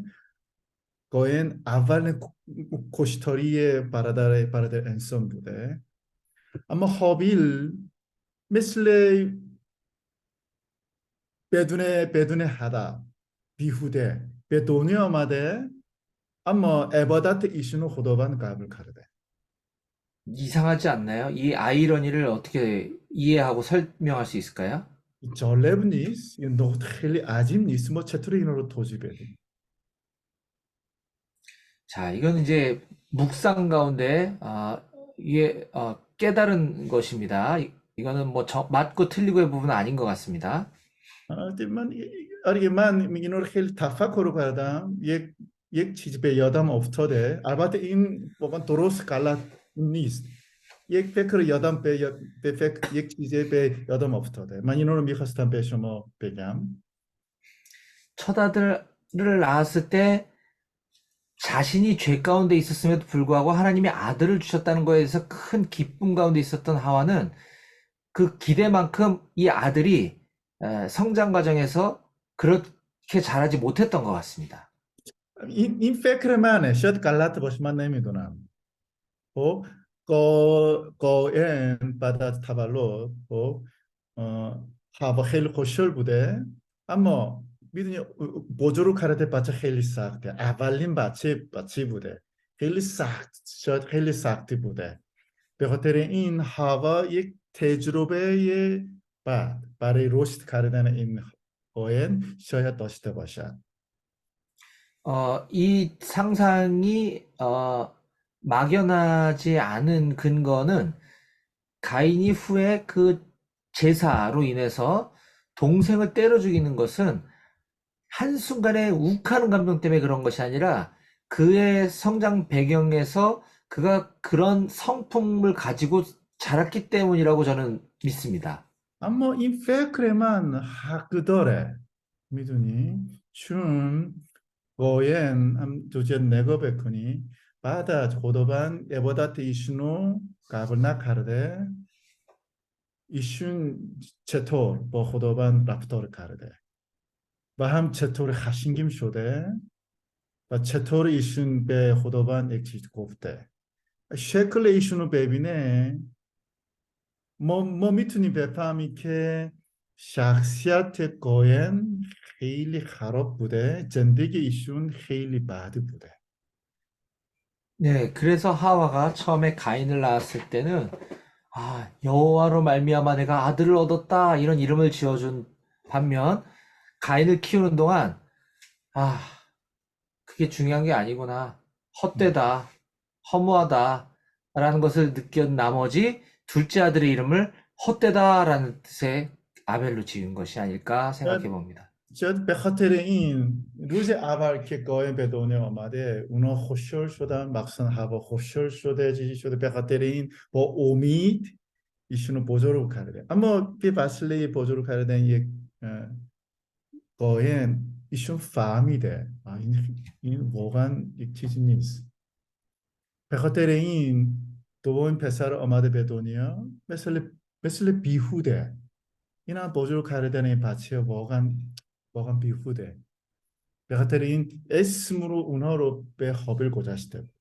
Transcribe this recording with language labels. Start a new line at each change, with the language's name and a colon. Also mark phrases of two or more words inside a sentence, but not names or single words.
Persian: قاین اول کشتاری برادر انسان بوده اما هابیل مثل بدون هدف بیهوده به دنیا آمده اما عبادت ایشونو خداوند قبول کرده.
Korean: 이상하지 않나요? 이 아이러니를 어떻게 이해하고 설명할 수 있을까요?
Persian: جالب نیست؟ این نقطه خیلی عجیب نیست؟ ما چطور اینا رو توضیح بدیم؟
Korean: 자, 이건 이제 묵상 가운데 이게 깨달은 것입니다. 이거는 뭐 맞고 틀리고의 부분은 아닌 것 같습니다.
Persian: من اینا رو خیلی تفکر کردم یک چیز به یادم افتاده البته این واقعا درست غلط نیست یک فکر یادم به فکر یک چیزی به یادم افتاده من اینا رو میخواستم به شما بگم.
Korean: 첫 아들을 낳았을 때 자신이 죄 가운데 있었음에도 불구하고 하나님이 아들을 주셨다는 거에 대해서 큰 기쁨 가운데 있었던 하와는 그 기대만큼 이 아들이 성장 과정에서 그렇게 자라지 못했던 것 같습니다.
Persian: این فکر منه شاید غلط باشه من نمیدونم. خب قائم بعد از تولد خب هوا خیلی خوشحال بوده اما میدونی بزرگ کرده بچه خیلی سخته اولین بچه بوده خیلی سخت شاید خیلی سختی بوده به خاطر این هوا یک تجربه بعد برای رشد کردن این قائم شاید داشته باشد.
Korean: 이 상상이 막연하지 않은 근거는 가인이 후에 그 제사로 인해서 동생을 때려 죽이는 것은 한순간에 욱하는 감정 때문에 그런 것이 아니라 그의 성장 배경에서 그가 그런 성품을 가지고 자랐기 때문이라고 저는 믿습니다.
Persian: اما این فکر من حق داره میدونی چون قاین هم دوجه نگاه بکنی بعد از خداوند عبادت ایشونو قبول نکرده ایشون چطور با خداوند رفتار کرده و هم چطور خشمگین شده و چطور ایشون به خداوند یک چیز گفته شکل ایشونو ببینه ما میتونیم بفهمیم که شخصیت قاین خیلی خراب بوده زندگی ایشون خیلی بد بوده
Korean: 네, 그래서 하와가 처음에 가인을 낳았을 때는 여호와로 말미암아 내가 아들을 얻었다 이런 이름을 지어준 반면 가인을 키우는 동안 그게 중요한 게 아니구나. 헛되다. 허무하다라는 것을 느꼈 나머지 둘째 아들의 이름을 헛되다라는 뜻의 아벨로 지은 것이 아닐까 생각해 봅니다.
Persian: شاید به خاطر این روز اول که قایم به دنیا آمده اونا خوشحال شدن مخصوصا هوا خوشحال شده چیزی شده به خاطر این با امید ایشونو بزرگ کرده اما به وسیله بزرگ کردن یک قایم ایشون فهمیده این واقعا یک چیزی نیست به خاطر این دومین پسر آمده به دنیا مثل بیهوده اینا بزرگ کردن این بچه واقعا بیهوده به خاطر این اسم رو اونها رو به هابیل گذاشته